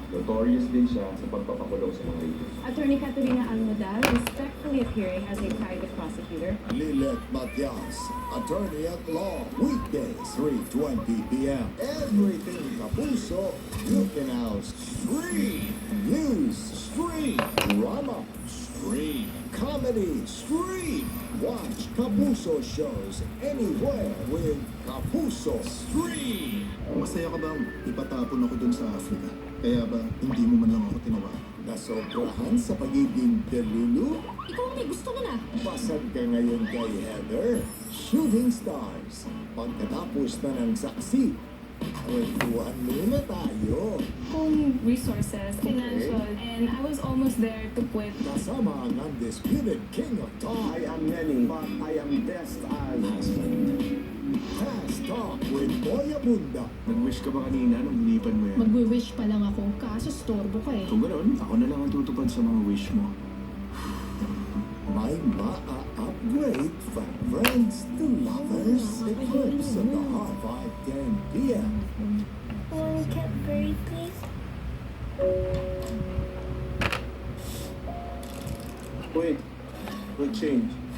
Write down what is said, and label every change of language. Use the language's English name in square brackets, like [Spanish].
[Filipino] Notorious din siya sa pagpapakulong sa mga rapist. [English] Attorney Caterina Almodal, respectfully appearing as a private prosecutor. Lilet Matias, attorney at law, weekdays 3:20 p.m. Everything Kapuso, you can now stream. News, stream. Drama, stream. Comedy, stream. Watch Kapuso shows anywhere with Kapuso Stream. [Filipino] Masaya ka bang ipatapon ako dun sa Africa? Kaya ba hindi mo man lang ako tinawagan? Nasobrahan sa pagiging delulu? Ikaw ang may gusto ko na. Pasag ka ngayon kay Heather. Shooting Stars. Pagkatapos na ng saksi, kwentuhan muna tayo. [English] Kung resources, financial, and I was almost there to quit. [Filipino] Kasama ang undisputed king of talk. [English] I am many, but I am best as husband. Fast Talk with Boy Abunda. [Filipino] Nag-wish ka ba kanina nung hinipan mo yan? Magwi-wish pa lang ako, kaso storbo ka eh. Kung gano'n, ako na lang ang tutupad sa mga wish mo. May maa-upgrade [English] from friends to lovers. Eclipse of the Heart 5:10 p.m. Can we get buried, please? Wait, we'll change.